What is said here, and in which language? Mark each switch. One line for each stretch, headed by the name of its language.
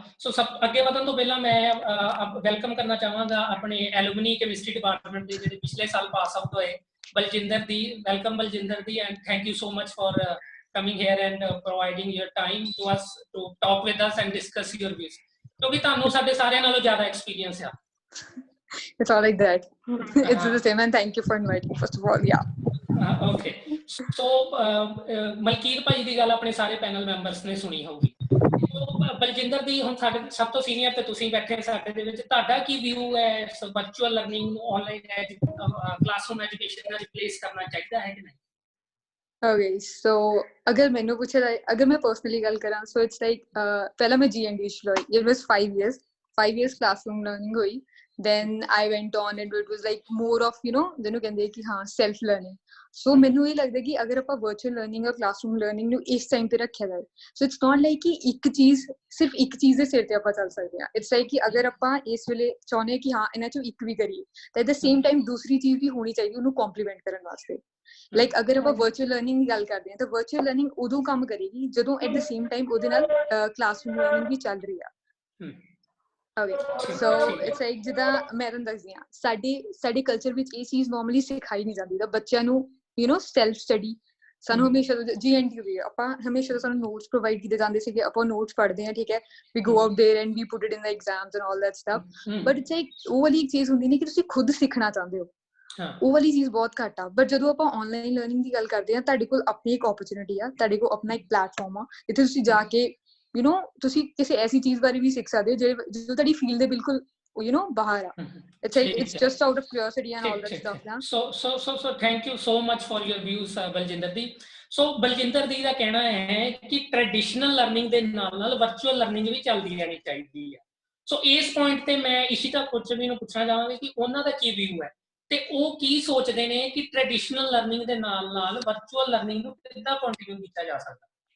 Punjabi: ਸੋ ਅੱਗੇ ਵਧਣ ਤੋਂ ਪਹਿਲਾਂ ਮੈਂ ਵੈਲਕਮ ਕਰਨਾ ਚਾਹਾਂਗਾ ਆਪਣੇ ਐਲੂਮਨੀ ਕੈਮਿਸਟਰੀ ਡਿਪਾਰਟਮੈਂਟ ਦੇ ਜਿਹੜੇ ਪਿਛਲੇ ਸਾਲ ਪਾਸ ਆਊਟ ਹੋਏ ਬਲਜਿੰਦਰ ਦੀ।
English: welcome Baljinder ਦੀ, and thank you so much for coming here and providing your time to us to talk with us and discuss your views,
Punjabi: ਕਿਉਂਕਿ ਤੁਹਾਨੂੰ ਸਾਡੇ ਸਾਰਿਆਂ ਨਾਲੋਂ ਜ਼ਿਆਦਾ ਐਕਸਪੀਰੀਅੰਸ ਆ।
English: It's all like that. It's the same, and thank you for inviting first of all. Yeah. Okay.
Punjabi: So Malkit ਭਾਈ ਦੀ ਗੱਲ ਆਪਣੇ ਸਾਰੇ ਪੈਨਲ ਮੈਂਬਰਸ ਨੇ ਸੁਣੀ ਹੋਊਗੀ। ਬਲਜਿੰਦਰ ਦੀ ਹੁਣ ਸਾਡੇ ਸਭ ਤੋਂ ਸੀਨੀਅਰ ਤੇ ਤੁਸੀਂ ਬੈਠੇ ਸਾਡੇ ਦੇ ਵਿੱਚ, ਤੁਹਾਡਾ ਕੀ ਵਿਊ ਹੈ virtual learning online classroom education ਨਾਲ ਰਿਪਲੇਸ ਕਰਨਾ ਚਾਹੀਦਾ ਹੈ ਕਿ ਨਹੀਂ? Okay, so ਅਗਰ ਮੈਨੂੰ ਪੁੱਛਿਆ ਜਾਏ, ਅਗਰ ਮੈਂ ਪਰਸਨਲੀ ਗੱਲ ਕਰਾਂ,
English: so it's like
Punjabi: ਪਹਿਲਾਂ ਮੈਂ GND ਚ ਹੋਈ,
English: it was 5 years
Punjabi: classroom learning ਹੋਈ।
English: then I went on and it was like more of
Punjabi: ਜਿਹਨੂੰ ਕਹਿੰਦੇ ਕਿ ਹਾਂ
English: self learning.
Punjabi: So ਮੈਨੂੰ ਇਹ ਲੱਗਦਾ ਕਿ ਅਗਰ ਆਪਾਂ
English: virtual learning or classroom learning
Punjabi: ਨੂੰ ਇਸ time ਤੇ ਰੱਖਿਆ ਜਾਏ,
English: so it's not like
Punjabi: ਕਿ ਸਿਰਫ ਇੱਕ ਚੀਜ਼ ਦੇ ਸਿਰ ਤੇ ਆਪਾਂ ਚੱਲ ਸਕਦੇ ਹਾਂ.
English: It's like
Punjabi: ਕਿ ਅਗਰ ਆਪਾਂ ਇਸ ਵੇਲੇ ਚਾਹੁੰਦੇ ਕਿ ਹਾਂ ਇਹਨਾਂ ਚੋਂ ਇੱਕ ਵੀ ਕਰੀਏ ਤਾਂ
English: at the same time
Punjabi: ਦੂਸਰੀ ਚੀਜ਼ ਵੀ ਹੋਣੀ ਚਾਹੀਦੀ ਉਹਨੂੰ complement ਕਰਨ ਵਾਸਤੇ. ਲਾਈਕ ਅਗਰ ਆਪਾਂ ਵਰਚੁਅਲ ਲਰਨਿੰਗ ਦੀ ਗੱਲ ਕਰਦੇ ਹਾਂ ਤਾਂ ਵਰਚੁਅਲ ਲਰਨਿੰਗ ਉਦੋਂ ਕੰਮ ਕਰੇਗੀ ਜਦੋਂ
English: at the same time
Punjabi: ਉਹਦੇ ਨਾਲ ਕਲਾਸਰੂਮ ਲਰਨਿੰਗ ਵੀ ਚੱਲ ਰਹੀ ਆ.
English: okay so it's like
Punjabi: ਜਿੱਦਾਂ ਮੈਂ ਤੁਹਾਨੂੰ ਦੱਸਦੀ ਹਾਂ ਸਾਡੇ ਕਲਚਰ ਵਿੱਚ ਇਹ ਚੀਜ਼ ਨਾਰਮਲੀ ਸਿਖਾਈ ਨਹੀਂ ਜਾਂਦੀ ਤਾਂ ਬੱਚਿਆਂ ਨੂੰ ਸੈਲਫ ਸਟੱਡੀ ਸਾਨੂੰ ਹਮੇਸ਼ਾ GNTU ਵੀ ਆਪਾਂ ਹਮੇਸ਼ਾ ਸਾਨੂੰ ਨੋਟਸ ਪ੍ਰੋਵਾਈਡ ਕੀਤੇ ਜਾਂਦੇ ਸੀਗੇ, ਆਪਾਂ ਨੋਟਸ ਪੜ੍ਹਦੇ ਹਾਂ, ਠੀਕ ਹੈ,
English: we go out there and we put it in the exams and all that stuff, but it's like
Punjabi: ਉਹ ਵਾਲੀ ਇੱਕ ਚੀਜ਼ ਹੁੰਦੀ ਨਹੀਂ ਕਿ ਤੁਸੀਂ ਖੁਦ ਸਿੱਖਣਾ ਚਾਹੁੰਦੇ ਹੋ, ਉਹ ਵਾਲੀ ਚੀਜ਼ ਬਹੁਤ ਘੱਟ ਆ. ਬਟ ਜਦੋਂ ਆਪਾਂ ਆਨਲਾਈਨ ਲਰਨਿੰਗ ਦੀ ਗੱਲ ਕਰਦੇ ਹਾਂ, ਤੁਹਾਡੇ ਕੋਲ ਆਪਣੀ ਇੱਕ ਓਪਰਚੁਨਿਟੀ ਆ, ਤੁਹਾਡੇ ਕੋਲ ਆਪਣਾ ਇੱਕ ਪਲੇਟਫਾਰਮ ਆ ਜਿੱਥੇ ਤੁਸੀਂ ਜਾ ਕੇ ਤੁਸੀਂ ਕਿਸੇ ਐਸੀ ਚੀਜ਼ ਬਾਰੇ ਵੀ ਸਿੱਖ ਸਕਦੇ ਹੋ ਜੋ ਤੁਹਾਡੀ ਫੀਲਡ ਦੇ ਬਿਲਕੁਲ ਬਾਹਰ ਆ.
English: It's just out of curiosity and all that stuff ਨਾ. So thank you so much for your views Baljinder ਦੀ.
Punjabi: ਸੋ ਬਲਜਿੰਦਰ ਦੀ ਦਾ ਕਹਿਣਾ ਹੈ ਕਿ ਟ੍ਰੈਡੀਸ਼ਨਲ ਲਰਨਿੰਗ ਦੇ ਨਾਲ ਵਰਚੁਅਲ ਲਰਨਿੰਗ ਵੀ ਚੱਲਦੀ ਰਹਿਣੀ ਚਾਹੀਦੀ ਆ. ਸੋ ਇਸ ਪੁਆਇੰਟ ਤੇ ਮੈਂ ਇਸ਼ਿਤਾ ਕੁਚਵੀ ਨੂੰ ਪੁੱਛਣਾ ਚਾਹਾਂਗਾ ਕਿ ਉਹਨਾਂ ਦਾ ਕੀ ਵਿਊ ਹੈ ਤੇ ਉਹ ਕੀ ਸੋਚਦੇ ਨੇ ਕਿ ਟ੍ਰੈਡੀਸ਼ਨਲ ਲਰਨਿੰਗ ਦੇ ਨਾਲ ਵਰਚੁਅਲ ਲਰਨਿੰਗ ਨੂੰ ਕਿੱਦਾਂ ਕੰਟੀਨਿਊ ਕੀਤਾ ਜਾ ਸਕਦਾ.